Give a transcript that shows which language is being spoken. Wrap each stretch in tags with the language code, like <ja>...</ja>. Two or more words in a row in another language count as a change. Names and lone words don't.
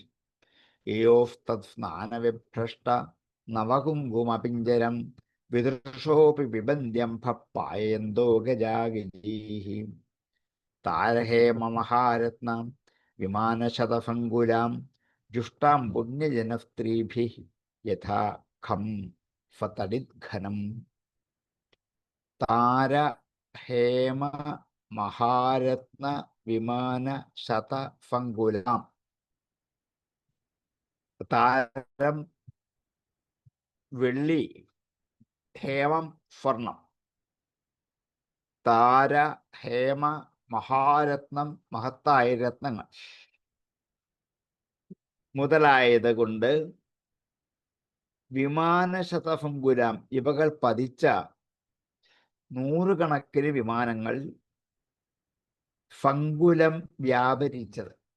<sa>ययोस्तत्स्नानविभ्रष्ट नवकुङ्कुमपिञ्जरं विदृशोऽपि पिबन्त्यम्भः पाययन्तो गजा गजीः तारहेममहारत्नां विमानशतफङ्गुलां जुष्टां पुण्यजनस्त्रीभिः यथा खं फतडिद्घनम् तारहेम महारत्न विमानशतफङ्गुलां</sa> <ml>താരം വെള്ളി, ഹേമം സ്വർണം. താര, ഹേമ, മഹാരത്നം മഹത്തായ രത്നങ്ങൾ മുതലായത് കൊണ്ട് വിമാനശതഫംഗുലാം ഇവകൾ പതിച്ച നൂറുകണക്കിന് വിമാനങ്ങൾ ഫംഗുലം വ്യാപരിച്ചത്.</ml>